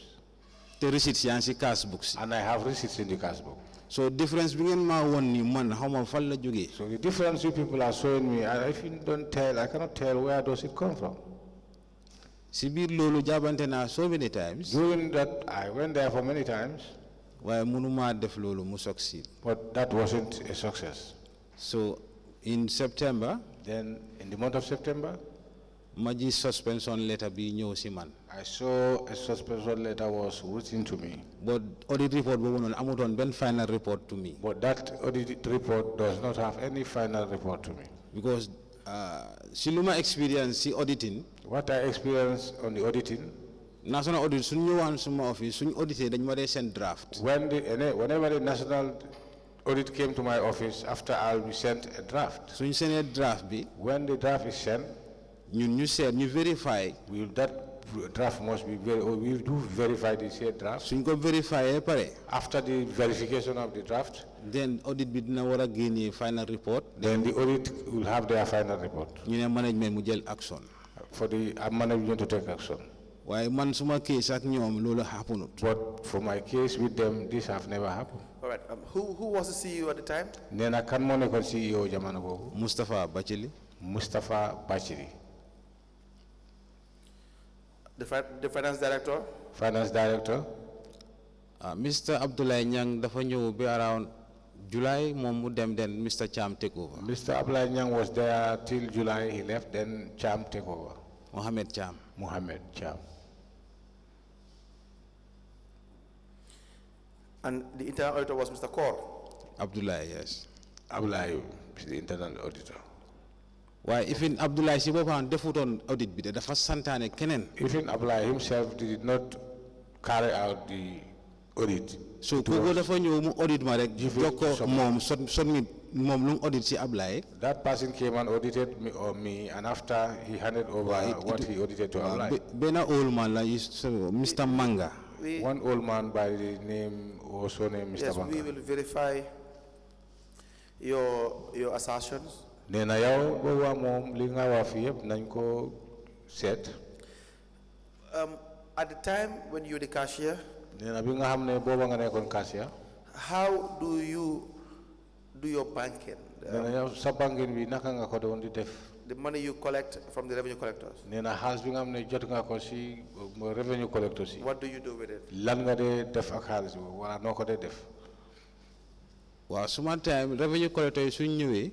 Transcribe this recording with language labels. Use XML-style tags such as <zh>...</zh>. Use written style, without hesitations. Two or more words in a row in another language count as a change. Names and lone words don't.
<wo>te receipts yaa ngi ci cash book si.</wo> <en>And I have receipts in the cash book.</en> <wo>So difference bi ngeen ma won ni man xaw ma fan la jógee.</wo> <en>So the difference you people are showing me, if you don't tell, I cannot tell where does it come from.</en> <wo>si biir loolu jaabante naa</wo> <en>so many times. During that, I went there for many times.</en> <wo>waaye mënuma def loolu mu succeed.</wo> <en>But that wasn't a success. So in September. Then in the month of September.</en> <wo>ma ji</wo> <en>suspension letter</en> <wo>bi ñëw si man.</wo> <en>I saw a suspension letter was written to me. But audit report</en> <wo>boobu noonu amutoon benn</wo> <en>final report to me. But that audit report does not have any final report to me.</en> <wo>Because si lu ma experience si auditing.</wo> <en>What I experienced on the auditing. National audit</en> <wo>suñ ñëwaan suma office suñ audité dañ ma dee</wo> <en>send draft. Whenever the national audit came to my office, after I'll be sent a draft.</en> <wo>suñ sendee draft bi.</wo> <en>When the draft is sent.</en> <wo>ñun ñu seet ñu verify.</wo> <en>That draft must be we do verify the said draft.</en> <wo>suñ ko verify pare.</wo> <en>After the verification of the draft.</en> <wo>Then audit bi dina war a génnee</wo> <en>final report. Then the audit will have their final report.</en> <wo>ñu ne management mu jël action.</wo> <en>For the management to take action.</en> <wo>waaye man suma case ak ñoom loolu happened.</wo> <en>But for my case with them, this have never happened. All right. Who was the CEO at the time?</en> <wo>Nena kan mo nekkoon CEO jamono boobu. Mustapha Bachili. Mustapha Bachili.</wo> <en>The finance director? Finance director. Mr.</en> <wo>Abdoulaye Nyang dafa ñëw bi around July moom mu dem then Mr. Cham</wo> <en>take over. Mr. Abdoulaye Nyang was there till July. He left. Then Cham take over. Mohammed Cham. And the internal auditor was Mr. Kaur? Abdoulaye, yes. Abdoulaye is the internal auditor.</en> <wo>Why, even Abdoulaye si boppam defutoon audit bi dafa santaane keneen.</wo> <en>Even Abdoulaye himself did not carry out the audit.</en> <wo>So kooku dafa ñëw mu audit ma rek jox ko moom submit moom lu mu audit si Abdoulaye.</wo> <en>That person came and audited me and after he handed over what he audited to Abdoulaye.</en> <wo>Benn</wo> <en>old man</en> <wo>la Mr. Manga.</wo> <en>One old man by the name, also named Mr. Manga. Yes, we will verify your assertions.</en> <wo>Nena yow bo wa mom li nga wax fi yeb nañ ko set.</wo> <en>At the time when you were the cashier,</en> <wo>nena bi nga xamne boba nga nekkon cashier,</wo> <en>how do you do your banking?</en> <wo>Nena yow sa banking bi naka nga ko doon di def?</wo> <en>The money you collect from the revenue collectors.</en> <wo>Nena xaalis bi nga xamne jot nga ko ci</wo> <en>revenue collectors. What do you do with it?</en> <wo>Lan nga de def ak xaalis bi wala noko de def?</wo> <en>Well, some time revenue collectors suñ ñëwé.</en>